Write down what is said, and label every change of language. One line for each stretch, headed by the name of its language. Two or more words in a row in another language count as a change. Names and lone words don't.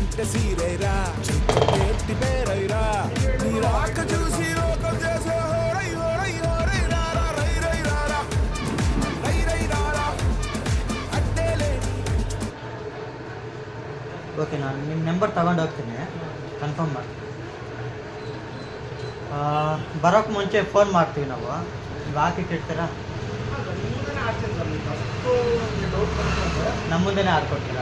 Telugu: సీరైరా ఎట్టి పేరైరా నీ రాక చూసి లోకం చేసే హోరై హోరై హోరై రారా రై రై రారా రై రై రారా ಅಡ್ಡೇಲೆ.
Kannada: ಓಕೆ, ನಾನು ನಿಮ್ಮ ನಂಬರ್ ತಗೊಂಡು ಹೋಗ್ತೀನಿ, ಕನ್ಫರ್ಮ್ ಮಾಡಿ. ಬರೋಕ್ಕೆ ಮುಂಚೆ ಫೋನ್ ಮಾಡ್ತೀವಿ ನಾವು, ನೀವು ಹಾಕಿಟ್ಟಿರ್ತೀರಾ? ನಮ್ಮ ಮುಂದೆನೇ ಹಾಕ್ಕೊಡ್ತೀರಾ?